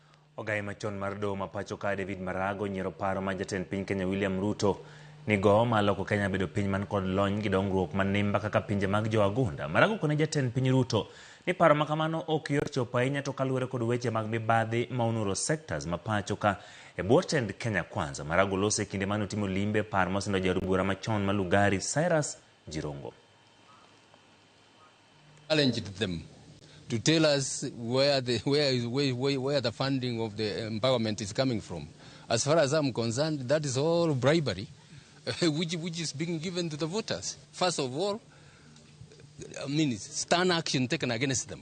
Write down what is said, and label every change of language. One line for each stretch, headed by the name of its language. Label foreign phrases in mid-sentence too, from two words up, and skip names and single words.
Luo (Kenya and Tanzania): Ogai machon mar doho ma pachoka David Maraga nyiero paro ma jatend piny Kenya William Ruto ni go maloko Kenya bedo piny man kod lony gi dongruok man nimba kaka pinje mag joagunda. Maraga kone jatend piny Ruto ni paro makamano ok yor chopo ahinya to kaluwore kod weche mag mibadhi ma onuro sectors ma pachoka e bwo tend Kenya Kwanza. Maraga olose kinde mane otimo limbe paro mosindo jaod bura machon ma Lugari Cyrus Jirongo.
English: Challenged them to tell us where the funding of the empowerment is coming from. As far as I'm concerned, that is all bribery, which is being given to the voters. First of all, I mean, stern action taken against them.